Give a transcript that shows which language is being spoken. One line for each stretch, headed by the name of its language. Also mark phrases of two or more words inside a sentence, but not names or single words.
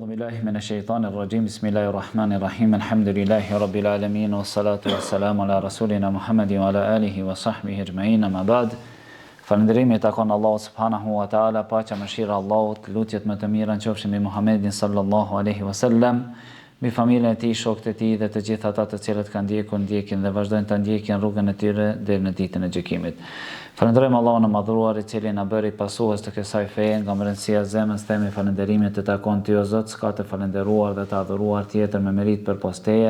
Arabic: بالله من الشيطان الرجيم. بسم الله الرحمن الرحيم. الحمد لله رب العالمين والصلاة والسلام على رسولنا محمد وعلى آله وصحبه أجمعين. ما بعد.
Albanian: Falënderimi takon Allahut
Arabic: سبحانه وتعالى,
Albanian: paqja mëshira Allahut, lutjet më të mira qofshin mbi Muhammedin
Arabic: صلى الله عليه وسلم,
Albanian: mbi familjen e tij, shokët e tij dhe të gjithë ata të cilët kanë ndjekin dhe vazhdojnë të ndjekin rrugën e tyre deri në ditën e gjykimit. Falënderojmë Allahun e madhruar i cili na bëri pasues të kësaj feje, nga mërëndësia zemrës themi falënderimin të takon Ty o Zot, s'ka të falënderuar dhe të adhuruar tjetër me merit për posteje.